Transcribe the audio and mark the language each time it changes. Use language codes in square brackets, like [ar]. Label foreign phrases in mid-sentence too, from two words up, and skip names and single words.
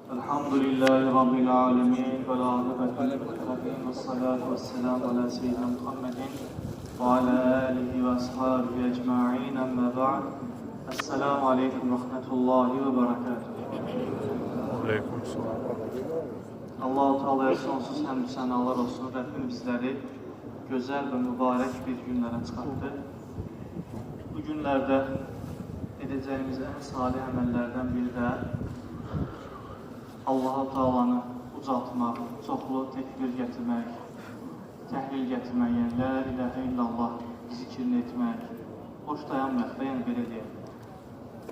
[ar] الحمد لله رب العالمين والعاقبة للمتقين والصلاة والسلام على سيدنا محمد وعلى آله وأصحابه أجمعين أما بعد. السلام عليكم ورحمة الله وبركاته. Aleykümselam. [az] Allah-u Teala'ya sonsuz həmd sənalar olsun. Rəbbim bizləri gözəl və mübarək bir günlərə çıxartdı. Bu günlərdə edəcəyimiz ən salih əməllərdən biri də Allah-u Teala'nı ucaltmaq, çoxlu təkbir gətirmək, təhlil gətirmək, yəni [ar] لا إله إلا الله [az] zikrini etmək, boş dayanmaq və yəni belə deyək.